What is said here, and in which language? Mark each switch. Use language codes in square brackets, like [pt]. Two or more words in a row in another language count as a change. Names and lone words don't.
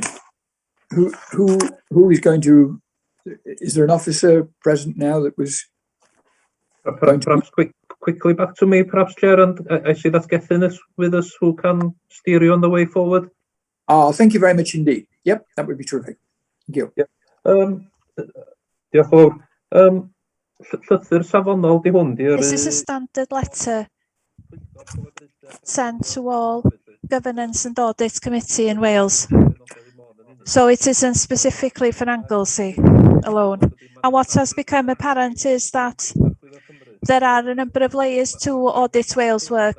[en] Who is going to? Is there an officer present now that was? Perhaps quickly back to me, perhaps, Chair, and I see that Gethin is with us, who can steer you on the way forward. Oh, thank you very much indeed. Yep, that would be terrific. Thank you. Yep. [cy] Diolch yn fawr. Llythyr safonol di hwn di'r... [en] This is a standard letter sent to all Governance and Audit Committee in Wales. So it isn't specifically for Anglesey alone. And what has become apparent is that there are a number of layers to Audit Wales work.